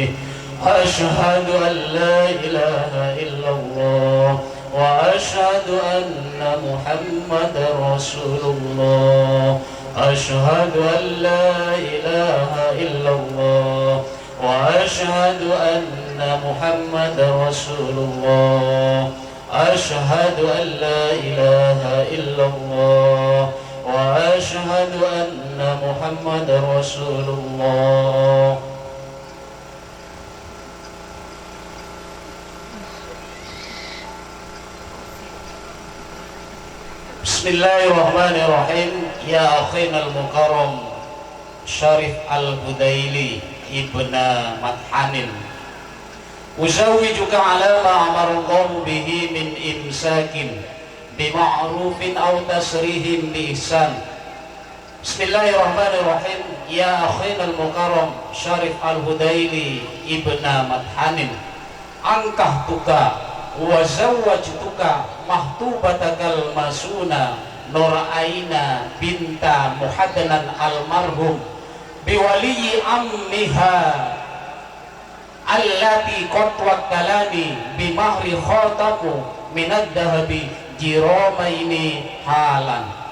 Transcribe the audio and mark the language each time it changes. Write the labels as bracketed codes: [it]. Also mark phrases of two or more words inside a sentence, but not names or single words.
[ar] أشهد أن لا إله إلا الله وأشهد أن محمدا رسول الله أشهد أن لا إله إلا الله وأشهد أن محمدا رسول الله أشهد أن لا إله إلا الله وأشهد أن محمدا رسول الله. بسم الله الرحمن الرحيم. يا أخانا المكرم Syarif al-Budaili ابن Mathanin، أزوجك على ما أمر الله به من إمساك بمعروف أو تسريح بإحسان. بسم الله الرحمن الرحيم. يا أخانا المكرم Syarif al-Budaili ابن Mathanin، أنكحتك وزوجتك مخطوبتك المصونة Nur Aina بنت Muhaddanan المرحوم بولي عمها التي قد وكلني بمهر خاتم من الذهب جرامين حالا.